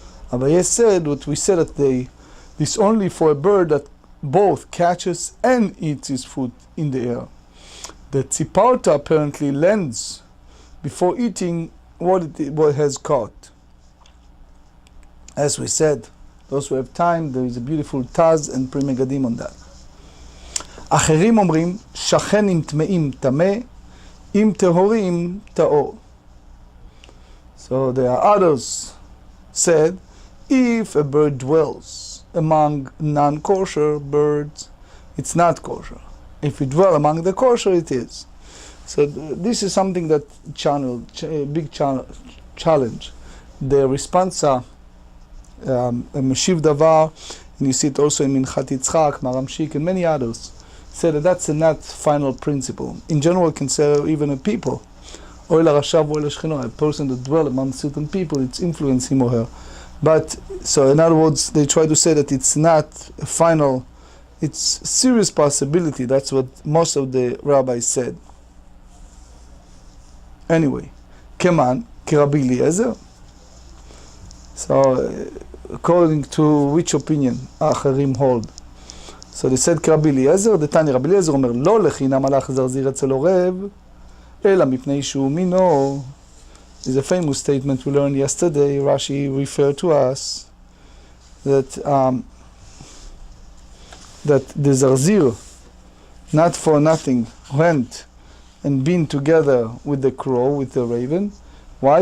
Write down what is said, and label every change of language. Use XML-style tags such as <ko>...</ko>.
<en>Abaye said what we said that this only for a bird that both catches and eats his food in the air. The tziparta apparently lends before eating what it has caught. As we said, those who have time, there is a beautiful Taz and Pri Megadim on that.</en> <he>אחרים אומרים, שכן עם טמאים טמא, עם טהורים טהור.</he> <en>So there are others said, if a bird dwells among non-kosher birds, it's not kosher. If it dwells among the kosher, it is. So this is something that big challenge. The responsa, Meshiv Davar, and you see it also in Minchat Yitzchak, Maramshik, and many others, say that that's a not final principle. In general, it can say even a people, a person that dwells among certain people, it's influence him or her. But, so in other words, they try to say that it's not a final, it's serious possibility. That's what most of the rabbis said. Anyway, Keman, Rabbi Eliezer. So, according to which opinion האחרים hold? So they said Rabbi Eliezer,</en> <he>the Tani Rabbi Eliezer אומר, לא לחינם הלך זרזיר אצל עורב, אלא מפני שהוא מינו.</he> <en>Is a famous statement we learned yesterday. Rashi referred to us that that the zarzir, not for nothing, went and been together with the crow, with the raven. Why?</en>